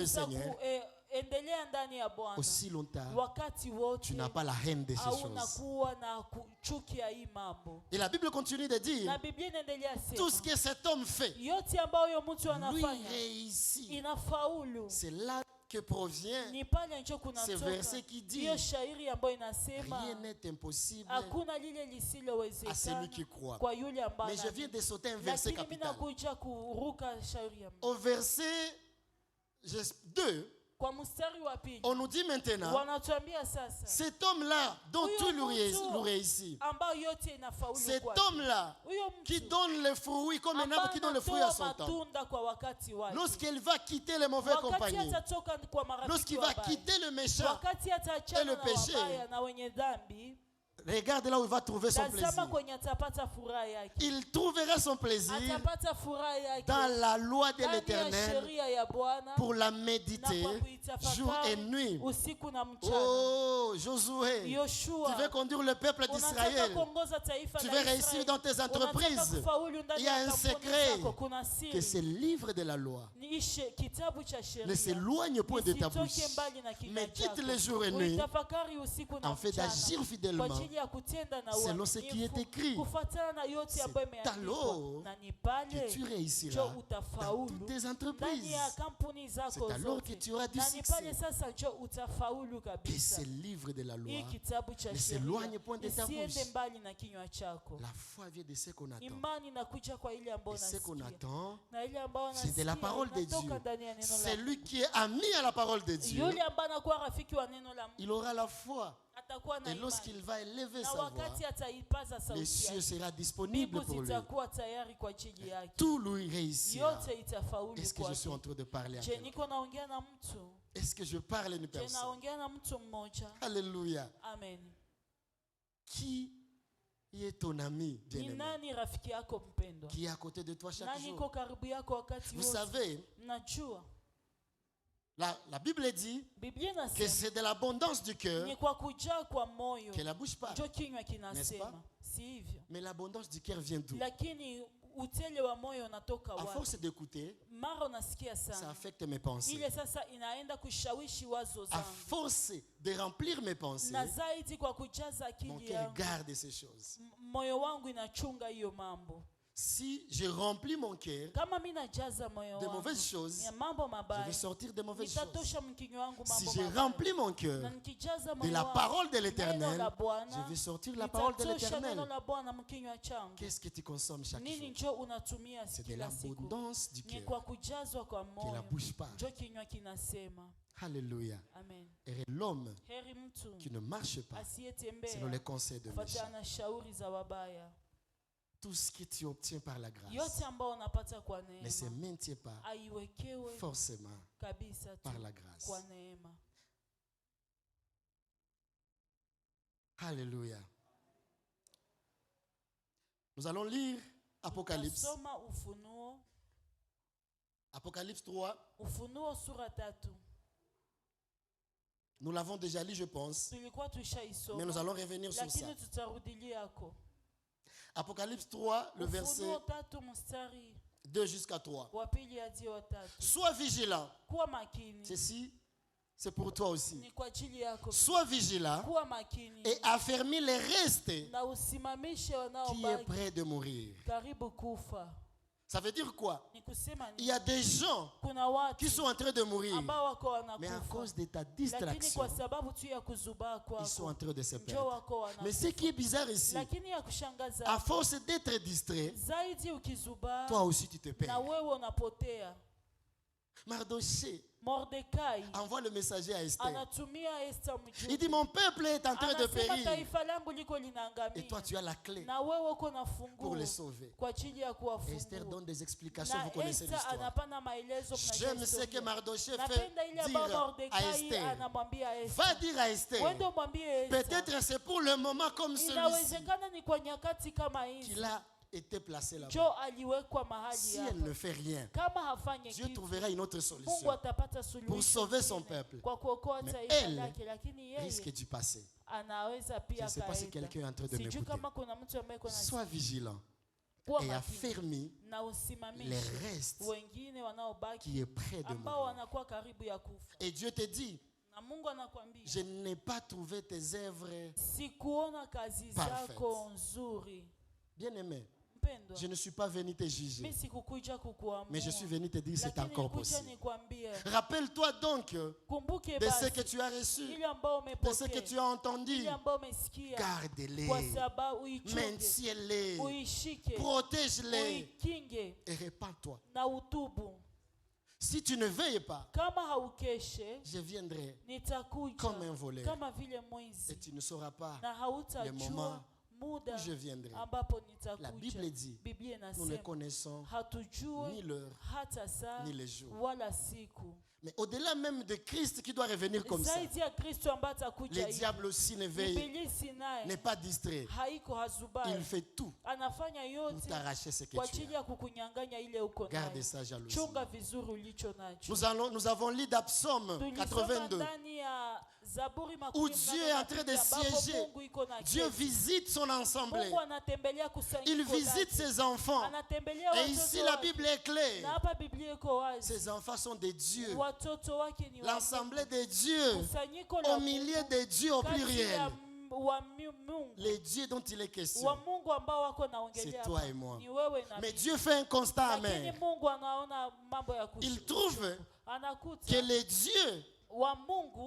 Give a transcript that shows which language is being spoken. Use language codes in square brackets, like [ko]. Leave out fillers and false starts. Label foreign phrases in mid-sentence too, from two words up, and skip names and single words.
[sw] hautaweza [fr] Seigneur [sw] kuendelea ndani ya Bwana [fr] aussi longtemps [sw] wakati [fr] tu [sw] wote [fr] n'as pas la haine de ces [sw] hauna [fr] choses. [sw] kuwa na chuki ya hii mambo. [fr] Et la Bible continue de dire, [sw] Na Biblia inaendelea [fr] tout ce [sw] sema [fr] que cet homme fait, [sw] yote ambayo mtu [fr] lui [sw] anafanya [fr] réussit. [sw] inafaulu. [fr] C'est là que provient [sw] Ni pale njo [fr] ce [sw] kunatoka [fr] verset qui dit, [sw] hiyo shairi ambayo inasema [fr] rien n'est impossible [sw] hakuna lile [fr] à celui [sw] lisilowezekana [fr] qui croit. [sw] kwa yule ambaye [fr] Mais je viens de sauter un verset [sw] lakini mimi [fr] capital. [sw] nakuja kuruka shairi ya [fr] Au verset 2, [sw] kwa mstari wa pili. [fr] on nous dit maintenant, [sw] Wanatuambia sasa [fr] cet homme-là dont [sw] Huyo [fr] tout lui [sw] mtu [fr] réussit, [sw] ambao yote inafaulu [fr] cet [sw] kwake. [fr] homme-là [sw] Huyo [fr] qui [sw] mtu [fr] donne les fruits comme un arbre [sw] ambaye [fr] qui donne le fruit à [sw] anatoa [fr] son temps, [sw] matunda kwa wakati wake. [fr] lorsqu'il va quitter les mauvaises [sw] Wakati [fr] compagnies, [sw] atatoka kwa marafiki [fr] lorsqu'il va [sw] wabaya, [fr] quitter le méchant, [sw] wakati [fr] et [sw] ataachana [fr] le [sw] na [fr] péché, [sw] wabaya na wenye dhambi, [fr] regarde là où il va trouver son [sw] tazama [fr] plaisir. [sw] kwenye atapata furaha yake. [fr] Il trouvera son plaisir [sw] Atapata furaha yake [fr] dans la loi de [sw] ndani ya [fr] l'Éternel [sw] sheria ya Bwana [fr] pour la [sw] na [fr] méditer [sw] kwa [fr] jour et [sw] kuitafakari [fr] nuit. [sw] usiku na mchana. [fr] Oh, Josué, tu [sw] Yoshua, [fr] veux conduire le peuple [sw] unataka [fr] d'Israël. [sw] kuongoza taifa [fr] Tu [sw] la [fr] veux [sw] Israeli. [fr] réussir dans tes [sw] Unataka [fr] entreprises. [sw] kufaulu ndani [fr] Il y a [sw] ya [fr] un [sw] kampuni [fr] secret [sw] zako, kuna [fr] que ce [sw] siri. [fr] livre de la loi [sw] Ni kitabu cha [fr] ne [sw] sheria. [fr] s'éloigne point de ta bouche, [sw] Nisitoke mbali na kinywa [fr] mais quitte [sw] chako. [fr] les jours et nuits [sw] Uitafakari usiku na [fr] en fait [sw] mchana [fr] d'agir [sw] kwa [fr] fidèlement [sw] ajili ya kutenda na [fr] selon ce qui est écrit. [sw] kufuatana na yote ambayo [fr] C'est alors [sw] imeandikwa, na ni pale [fr] que tu réussiras [sw] njo [fr] dans [sw] utafaulu [fr] toutes tes [sw] ndani [fr] entreprises. [sw] ya kampuni zako [fr] C'est alors que [sw] zote, [fr] tu auras du [sw] na ni pale [fr] succès. [sw] sasa njo utafaulu [fr] Que [sw] kabisa. [fr] ce livre de la loi, [sw] Hii kitabu cha [fr] ne [sw] sheria [fr] s'éloigne point de ta [sw] isiende [fr] bouche. [sw] mbali na kinywa chako. [fr] La foi vient de ce qu'on attend. [sw] Imani inakuja kwa ile ambayo [fr] Et ce qu'on [sw] nasikia, [fr] attend, [sw] na ile ambayo [fr] c'est de la [sw] nasikia [fr] parole de [sw] inatoka [fr] Dieu. [sw] ndani ya neno la [fr] Celui qui est ami à la parole de Dieu, [sw] yule ambaye anakuwa rafiki wa neno la Mungu [fr] il aura la foi. [sw] atakuwa na [fr] Et [sw] imani, [fr] lorsqu'il va élever [sw] na [fr] sa voix, [sw] wakati ataipaza [fr] les [sw] sauti [fr] cieux [sw] yake, [fr] sera disponible [sw] mbingu [fr] pour lui. [sw] zitakuwa tayari kwa ajili yake, [fr] Tout lui réussira. [sw] yote itafaulu [fr] Est-ce que je suis en [sw] kwake. [fr] train de parler à Je quelqu'un? [sw] niko naongea na mtu, [fr] Est-ce que je parle à une je personne? [sw] naongea na mtu mmoja. [fr] Alléluia. [sw] Amen. [fr] Qui est ton ami, [sw] Ni [fr] bien-aimé, [sw] nani rafiki yako mpendwa? [fr] qui est à côté de toi chaque [sw] Nani [fr] jour? [sw] iko karibu yako wakati [fr] Vous [sw] wote? [fr] savez, [sw] Najua [fr] la Bible dit [sw] Biblia [fr] que [sw] inasema [fr] c'est de l'abondance du cœur [sw] ni kwa kujaa kwa moyo [fr] que la bouche parle. [sw] njo kinywa [fr] N'est-ce [sw] kinasema, [fr] pas? [sw] si hivyo? [fr] Mais l'abondance du cœur vient d'où? [sw] Lakini utele wa moyo unatoka [fr] À [sw] wapi? [fr] force d'écouter, [sw] Mara unasikia [fr] ça [sw] sana [fr] affecte mes pensées. [sw] ile sasa inaenda kushawishi wazo [fr] À [sw] zangu, [fr] force de remplir mes pensées, [sw] na zaidi kwa kujaza [fr] mon [sw] akili [fr] cœur [sw] yangu, [fr] garde ces choses. [sw] moyo wangu inachunga hiyo mambo. [fr] Si je remplis mon cœur [sw] Kama mimi najaza moyo [fr] de [sw] wangu [fr] mauvaises choses, [sw] ya mambo [fr] je [sw] mabaya, [fr] vais sortir de mauvaises choses. [sw] nitatosha mkinywa wangu [fr] Si [sw] mambo [fr] je [sw] mabaya. [fr] remplis mon cœur [sw] Na nikijaza [fr] de [sw] moyo [fr] la [sw] wangu [fr] parole de [sw] neno [fr] l'Éternel, [sw] la Bwana, [fr] je vais sortir la parole de [sw] nitatosha neno [fr] l'Éternel. [sw] la Bwana mkinywa changu. [fr] Qu'est-ce que tu consommes chaque [sw] Nini [fr] jour? [sw] njo unatumia [fr] C'est de [sw] kila siku? [fr] l'abondance du [sw] Ni [fr] cœur [sw] kwa kujazwa kwa [fr] que la [sw] moyo [fr] bouche parle. [sw] njo kinywa kinasema. [fr] Alléluia. [sw] Amen. [fr] Et l'homme [sw] Heri mtu [fr] qui ne marche pas selon les [sw] asiyetembea [fr] conseils de [sw] kufuatana [fr] méchants. [sw] na shauri za wabaya. [fr] Tout ce que tu obtiens par la grâce [sw] Yote ambao unapata kwa [fr] ne se [sw] neema [fr] maintient pas [sw] aiwekewe [fr] forcément [sw] kabisa tu [fr] par la grâce. [sw] kwa neema. [fr] Alléluia. Nous allons lire Apocalypse. [sw] Tasoma Ufunuo, [fr] Apocalypse 3. [sw] Ufunuo sura 3. [fr] Nous l'avons déjà lu, je pense. [sw] Tulikuwa [fr] Mais nous [sw] tushaisoma, [fr] allons revenir sur ça. [sw] lakini tutarudilia yako. [fr] Apocalypse 3, le verset [sw] Ufunuo 3 mstari [fr] 2 jusqu'à 3. [sw] wa pili hadi wa tatu. [fr] Sois vigilant. [sw] Kuwa makini. [fr] Ceci, c'est pour toi aussi. [sw] Ni kwa ajili yako. [fr] Sois vigilant [sw] Kuwa makini. [fr] et affermis les restes [sw] Na usimamishe [fr] qui est [sw] wanaobaki [fr] prêt de mourir. [sw] karibu kufa. [fr] Ça veut dire quoi? [sw] Ni kusema [fr] Il [sw] ni [fr] y a des gens [sw] kuna watu [fr] qui sont en train de mourir, [sw] ambao wako [fr] mais à [sw] wanakufa. [fr] cause de ta [sw] Lakini [fr] distraction, [sw] kwa sababu tu ya kuzubaa [fr] ils sont en [sw] kwako [fr] train de se [sw] njoo [fr] perdre. [sw] wako [fr] Mais ce [sw] wanakufa. [fr] qui est bizarre ici, [sw] Lakini ya kushangaza [fr] à force d'être distrait, [sw] zaidi ukizubaa [fr] toi aussi tu te [sw] na [fr] perds. [sw] wewe unapotea. [fr] Mardoché [sw] Mordekai [fr] envoie le messager à Esther. [sw] anatumia Esther [fr] Il dit, [sw] mjumbe. [fr] mon peuple est en train de [sw] Anasema [fr] périr. [sw] taifa langu liko [fr] Et [sw] linaangamia. [fr] toi, tu as la clé [sw] Na wewe uko na [fr] pour [sw] funguo [fr] les sauver. [sw] kwa ajili ya [fr] Et Esther [sw] kuwafungua. [fr] donne des explications, [sw] Na [fr] vous connaissez [sw] Esther [fr] l'histoire. [sw] anapana maelezo mnajua [fr] J'aime ce que [sw] historia. [fr] Mardoché fait [sw] Napenda ile ambayo [fr] dire à [sw] Mordekai [fr] Esther. [sw] anamwambia [fr] Va [sw] Esther. [fr] dire à Esther, [sw] Wende umwambie Esther. [fr] peut-être c'est pour le moment comme celui-ci [sw] Inawezekana ni kwa nyakati kama hizi. [fr] qu'il a été placé là-bas. [sw] Jo aliwekwa mahali [fr] Si elle [sw] hapa. [fr] ne fait rien, [sw] Kama hafanyi [fr] Dieu [sw] kitu, [fr] trouvera une autre [sw] Mungu [fr] solution [sw] atapata [fr] pour [sw] suluhisho [fr] sauver son [sw] lingine [fr] peuple. [sw] kwa kuokoa [fr] Mais [sw] taifa [fr] elle [sw] lake, lakini [fr] risque [sw] yeye [fr] d'y passer. [sw] anaweza [fr] Je [sw] pia [fr] ne sais pas si [sw] kaenda. [fr] quelqu'un est en train de [sw] Sijui [fr] m'écouter. [sw] kama kuna mtu ambaye kuna [fr] Sois vigilant [sw] kuwa [fr] et [sw] makini [fr] affermis [sw] na [fr] les [sw] usimamishe [fr] restes [sw] wengine wanaobaki [fr] qui est près de [sw] ambao [fr] mourir. [sw] wanakuwa karibu ya kufa. [fr] Et Dieu te dit, [sw] Na Mungu anakuambia [fr] je n'ai pas trouvé tes œuvres. [sw] sikuona kazi [fr] Perfect. [sw] zako nzuri. [fr] Bien-aimé, [sw] Mpendwa, [fr] je ne suis pas venu te [sw] mimi [fr] juger, [sw] sikukuja kukuamua, [fr] mais je suis venu te dire c'est [sw] lakini [fr] encore [sw] nilikuja [fr] possible. [sw] nikwambie [fr] Rappelle-toi donc [sw] kumbuke [fr] de ce [sw] basi [fr] que tu as reçu, [sw] ile ambao [fr] de ce que [sw] umepokea, [fr] tu as entendu. [sw] ile ambao umesikia, kwa [fr] Garde-les, [sw] sababu uichunge, [fr] maintiens-les, [sw] uishike, [fr] protège-les [sw] uikinge [fr] et répands-toi. [sw] na utubu. [fr] Si tu ne veilles pas, [sw] Kama haukeshe, [fr] je viendrai [sw] nitakuja [fr] comme un voleur [sw] kama vile [fr] et [sw] mwizi, [fr] tu ne sauras pas [sw] na [fr] le [sw] hautajua [fr] moment [sw] muda [fr] où je viendrai. [sw] ambapo [fr] La [sw] nitakuja. [fr] Bible dit, [sw] Biblia [fr] nous ne [sw] inasema [fr] connaissons ni [sw] hatujui [fr] l'heure [sw] hata saa [fr] ni les jours. [sw] wala siku. [fr] Mais au-delà même de Christ qui doit revenir comme ça, [sw] Zaidi ya Kristo ambaye atakuja [fr] le [sw] hivi, [fr] diable aussi ne veille, [sw] ibilisi [fr] n'est [sw] naye [fr] pas distrait. [sw] haiko [fr] Il [sw] hazubai, [fr] fait tout [sw] anafanya [fr] pour [sw] yote [fr] t'arracher ce que [sw] kwa [fr] tu [sw] ajili [fr] as. [sw] ya kukunyang'anya ile uko [fr] Garde [sw] nayo. [fr] ça, jalousie. [sw] Chunga vizuri ulicho nacho. [fr] Nous avons lu d'Absaume [sw] Tulisoma [fr] 82. [sw] ndani ya Zaburi [fr] Où Dieu est en train de siéger. Dieu visite son assemblée. [sw] Mungu anatembelea [fr] Il [sw] kusanyiko [fr] visite [sw] lake. [fr] ses enfants. [sw] Anatembelea [fr] Et [sw] watoto [fr] ici, la [sw] wake. [fr] Bible est [sw] Na [fr] claire. [sw] hapa Biblia iko wazi. [fr] Ces enfants sont des dieux. [sw] Watoto wake ni wa [fr] L'assemblée [sw] Mungu. [fr] des dieux. [sw] Kusanyiko la [fr] Au milieu [sw] Mungu, [fr] des dieux au [sw] kati ya [fr] pluriel. [sw] Mungu. [fr] Les dieux dont il est [sw] Wa [fr] question. [sw] Mungu ambao wako naongelea [fr] C'est toi [sw] hapa. [fr] et moi. [sw] Ni wewe na [fr] Mais [sw] mimi. [fr] Dieu fait un constat [sw] Lakini [fr] amer. [sw] Mungu anaona mambo ya [fr] Il trouve [sw] anakuta [fr] que les dieux [sw] wa Mungu